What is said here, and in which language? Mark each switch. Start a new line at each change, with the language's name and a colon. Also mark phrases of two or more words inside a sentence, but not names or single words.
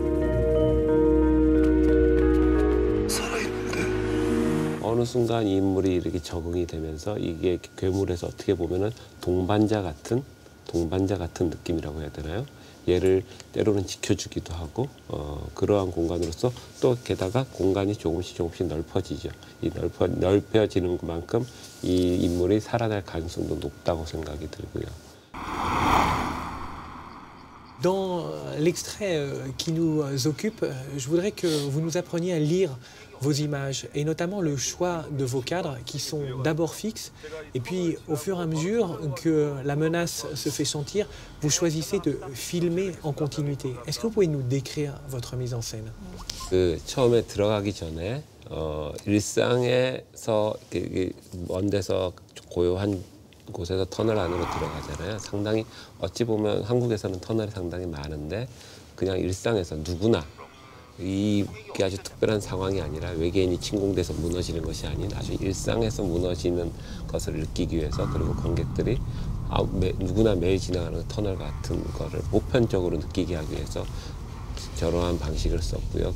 Korean: 어느 순간 이 인물이 이렇게 적응이 되면서 이게 괴물에서 어떻게 보면은 동반자 같은 느낌이라고 해야 되나요? 얘를 때로는 지켜주기도 하고 그러한 공간으로서 또 게다가 공간이 조금씩 넓어지죠. 이 넓혀지는 것만큼 이 인물이 살아날 가능성도 높다고 생각이 들고요.
French: Dans l'extrait qui nous occupe, je voudrais que vous nous appreniez à lire vos images, et notamment le choix de vos cadres qui sont d'abord fixes, et puis au fur et à mesure que la menace se fait sentir, vous choisissez de filmer en continuité. Est-ce que vous pouvez nous décrire votre mise en scène?
Korean: 처음에 들어가기 전에 일상에서 먼 데서 고요한 곳에서 터널 안으로 들어가잖아요. 상당히 어찌 보면 한국에서는 터널이 상당히 많은데 그냥 일상에서 누구나 이게 아주 특별한 상황이 아니라 외계인이 침공돼서 무너지는 것이 아닌 아주 일상에서 무너지는 것을 느끼기 위해서, 그리고 관객들이 누구나 매일 지나가는 터널 같은 거를 보편적으로 느끼게 하기 위해서 저러한 방식을 썼고요.